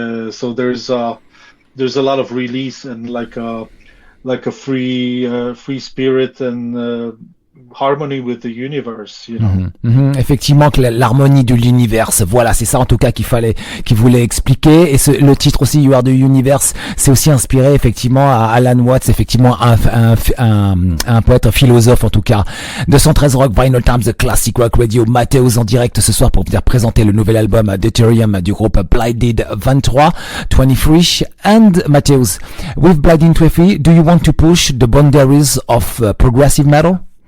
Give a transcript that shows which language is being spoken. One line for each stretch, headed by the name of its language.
English: So there's a lot of release, and like a free spirit, and harmony with the universe, you know.
French: Effectivement, que l'harmonie de l'univers, voilà, c'est ça en tout cas qu'il voulait expliquer. Et le titre aussi, You Are the Universe, c'est aussi inspiré effectivement à Alan Watts, effectivement un poète, un philosophe en tout cas. 213 Rock, Vinylestimes, The Classic Rock Radio, Mateusz en direct ce soir pour venir présenter le nouvel album Deuterium du groupe Blindead 23.
English: And Mateusz, with Blindead 23, do you want to push the boundaries of progressive metal?